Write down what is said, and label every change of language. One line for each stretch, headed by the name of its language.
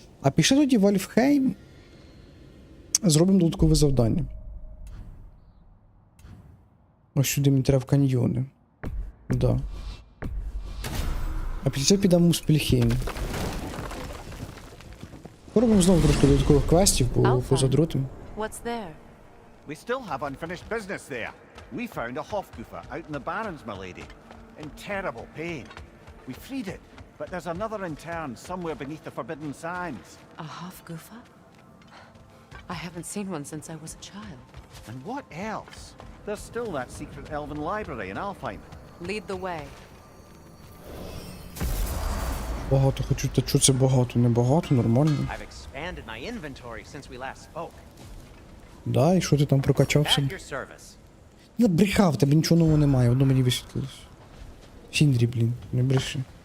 Ukrainian: А пішли тоді в Альфхейм. Зробимо додаткове завдання. Ось сюди мені треба в каньйони. Да. А після цього підемо в Муспельхейм. Робимо знову трошки додаткових квестів по задротам.
English: What's there? We still have unfinished business there. We found a Hofgufa out in the Barrens, my lady. In terrible pain. We freed it, but there's another intern somewhere beneath the Forbidden Sands. A Hofgufa? I haven't seen one since I was a child. And what else? There's still that secret elven library in Alfheim. Lead the way.
Ukrainian: Багато хочу, та чого це багато? Не багато, нормально.
English: I've expanded my inventory since we last spoke.
Ukrainian: Да, і що ти там прокачався?
English: At your service.
Ukrainian: Я брехав, в тебе нічого нового немає, одно мені висвітлилось. Сіндрі, блін, не бреши.